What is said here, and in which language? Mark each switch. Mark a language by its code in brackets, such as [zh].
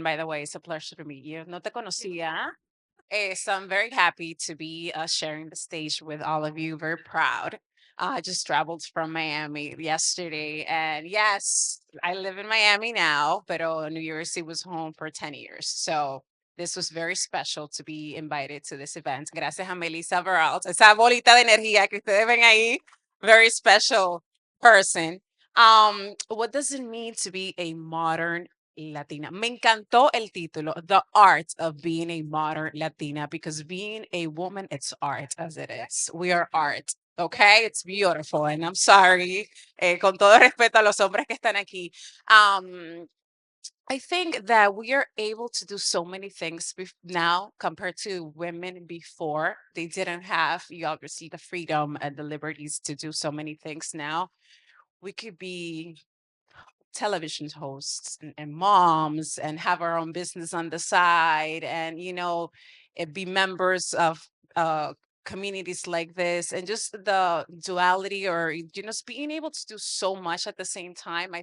[en] By the way, it's a pleasure to meet you. [es] No te conocía. [en] So I'm very happy to be sharing the stage with all of you. Very proud. I just traveled from Miami yesterday, and yes, I live in Miami now, but New Year's Eve was home for 10 years. So this was very special to be invited to this event. [es] Gracias a Melissa Baralt. Esa bolita de energía que ustedes ven ahí, [en] very special person. What does it mean to be a modern Latina? [es] Me encantó el título, [en] The Art of Being a Modern Latina, because being a woman, it's art as it is. We are art. Okay, it's beautiful. And I'm sorry, [es] con todo respeto a los hombres que están aquí. [en] I think that we are able to do so many things now compared to women before. They didn't have, you obviously, the freedom and the liberties to do so many things now. We could be television hosts and moms and have our own business on the side and be members of communities like this, and just the duality, or just being able to do so much at the same time.